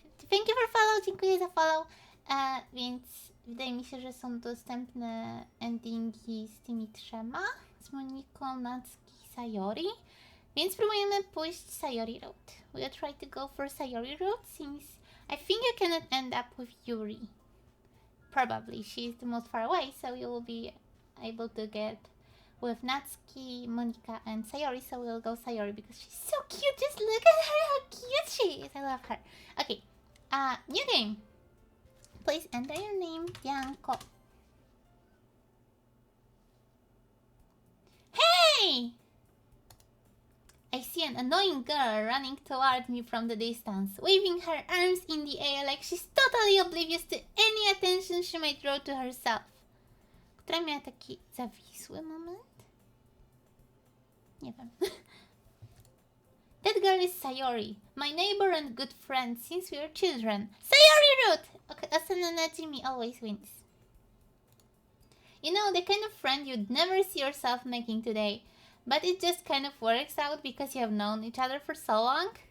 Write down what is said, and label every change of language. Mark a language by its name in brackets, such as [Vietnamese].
[English] Thank you for follow, [Polish] dziękuję za follow. Więc wydaje mi się, że są dostępne endingi z tymi 3, z Moniką, Natsuki i Sayori. Więc spróbujemy pójść Sayori route. [English] We'll try to go for Sayori route since I think you cannot end up with Yuri. Probably, she's the most far away, so you will be able to get with Natsuki, Monika, and Sayori, so we'll go Sayori because she's so cute. Just look at her, how cute she is. I love her. Okay, new game. Please enter your name, Dianko. Hey! I see an annoying girl running toward me from the distance, waving her arms in the air like she's totally oblivious to any attention she might draw to herself. [Polish] Która miała taki zawisły moment? Nie wiem. [English] That girl is Sayori, my neighbor and good friend since we were children. Sayori route! Okay, Asana Najimi always wins. You know, the kind of friend you'd never see yourself making today. But it just kind of works out because you have known each other for so long.